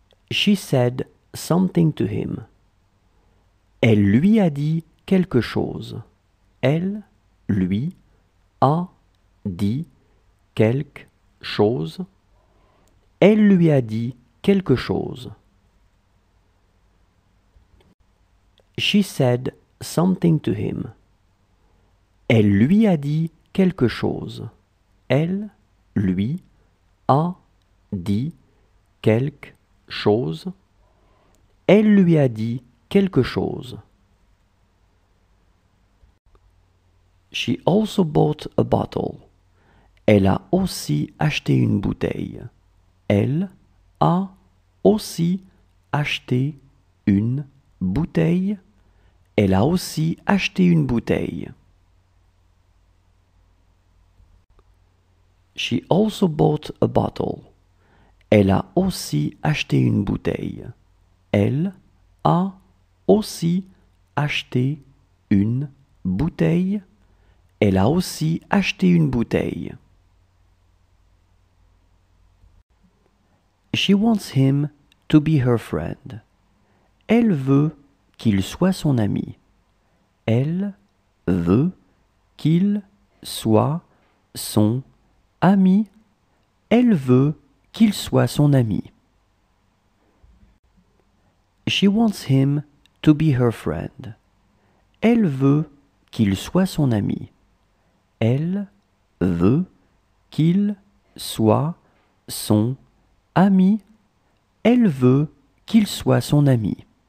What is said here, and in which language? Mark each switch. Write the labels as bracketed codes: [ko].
[en] She said something to him. [fr] Elle lui a dit quelque chose. Elle lui a dit quelque chose. Elle lui a dit quelque chose. [en] She said something to him. [fr] Elle lui a dit quelque chose. Elle lui a dit quelque chose. Elle lui a dit quelque chose. [en] She also bought a bottle. [fr] Elle a aussi acheté une bouteille. Elle a aussi acheté une bouteille. Elle a aussi acheté une bouteille. [en] She also bought a bottle. [fr] Elle a aussi acheté une bouteille. Elle a aussi acheté une bouteille. Elle a aussi acheté une bouteille. [en] She wants him to be her friend. [fr] Elle veut qu'il soit son ami. Elle veut qu'il soit son ami. Elle veut qu'il soit son ami. [en] She wants him to be her friend. [fr] Elle veut qu'il soit son ami. Elle veut qu'il soit son ami. Elle veut qu'il soit son ami.